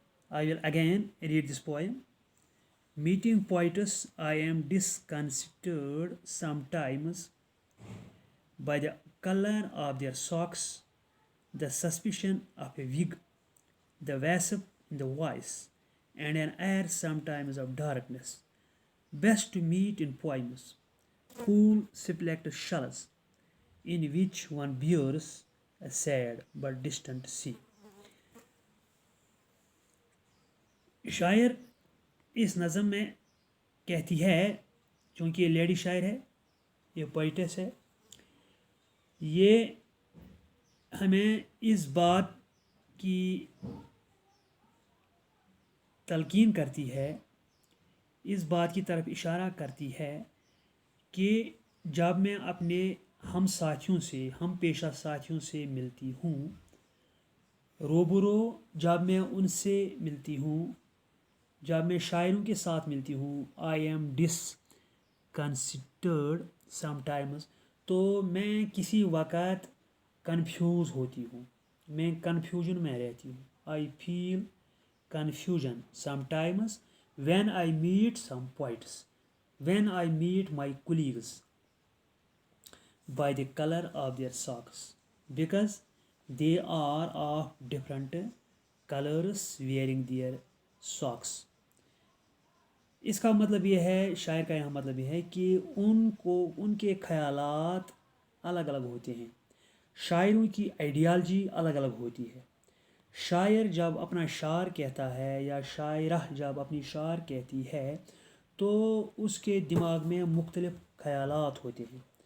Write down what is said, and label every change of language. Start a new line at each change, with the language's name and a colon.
English: I will again read this poem. Meeting poetess, I am disconcerted sometimes by the color of their socks, the suspicion of a wig, the wasp in the voice, and an air sometimes of darkness. Best to meet in poems, cool speckled shells, in which one bears a sad but distant sea.
Hindi: शायर इस नज़म में कहती है, चूँकि ये lady शायर है, ये पोइटेस है, ये हमें इस बात की तलकीन करती है, इस बात की तरफ इशारा करती है कि जब मैं अपने हम साथियों से, हम पेशा साथियों से मिलती हूँ, रूबरू जब मैं उनसे मिलती हूँ, जब मैं शायरों के साथ मिलती हूँ,
English: I am disconcerted sometimes,
Hindi: तो मैं किसी वक़्त कंफ्यूज होती हूँ, मैं कन्फ्यूजन में रहती हूँ.
English: I feel confusion sometimes when I meet some poets, when I meet my colleagues by the color of their socks, because they are of different colors wearing their socks.
Hindi: इसका मतलब ये है, शायर का यहाँ मतलब ये है कि उनको उनके ख़यालात अलग अलग होते हैं, शायरों की आइडियालजी अलग अलग होती है. शायर जब अपना शार कहता है या शायरा जब अपनी शार कहती है तो उसके दिमाग में मुख्तलिफ़ ख़यालात होते हैं.